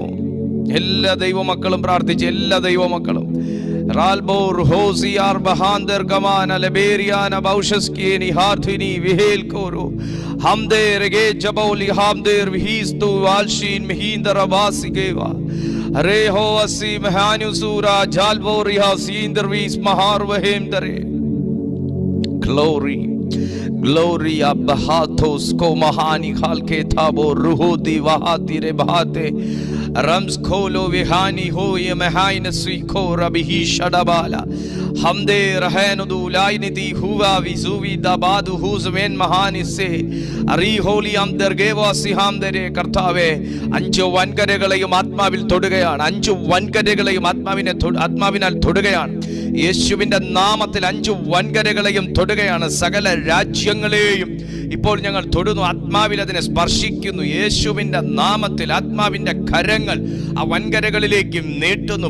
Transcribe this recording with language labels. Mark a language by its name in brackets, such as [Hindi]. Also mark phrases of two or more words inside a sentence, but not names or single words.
[Malayalam] എല്ലാ ദൈവമക്കളും പ്രാർത്ഥിച്ച്, എല്ലാ ദൈവമക്കളും റാൽബോർ ഹോസിയാർ ബഹാന്തർ ഗമാന ലബേരിയാന ബൗഷസ്കിനി ഹാർഥിനി വിഹേൽകോരോ ഹംദേർ ഗേ ജബോലി ഹംദേർ വിഹിസ്തു വാൽഷീൻ മിഹിന്ദർ വാസിഗേവാ റേഹോ അസി മഹാനുസൂര ജാൽബോറിഹ സീന്ദർ വീസ് മഹാർ വഹേംദരെ. [English] Glory, Gloria Bahatos ko mahani khalke thabo ruhodi wahati re bahate rams kholo vihani ho ye mahain siko rabihi shadabala hamde rahenu dulainiti huwa vizuvi dabadu huzmen mahani se ari holy amder gewa sihamdere. [Malayalam] കർത്താവേ, 5 വൻകരകളെയും ആത്മാവിൽ തൊടുകയാണ്. 5 വൻകരകളെയും ആത്മാവിനാൽ തൊടുകയാണ്. യേശുവിൻ്റെ നാമത്തിൽ 5 വൻകരകളെയും തൊടുകയാണ്. സകല രാജ്യങ്ങളെയും ഇപ്പോൾ ഞങ്ങൾ തൊടുന്നു. ആത്മാവിൽ അതിനെ സ്പർശിക്കുന്നു. യേശുവിൻ്റെ നാമത്തിൽ ആത്മാവിൻ്റെ കരങ്ങൾ ആ വൻകരകളിലേക്ക് നീട്ടുന്നു.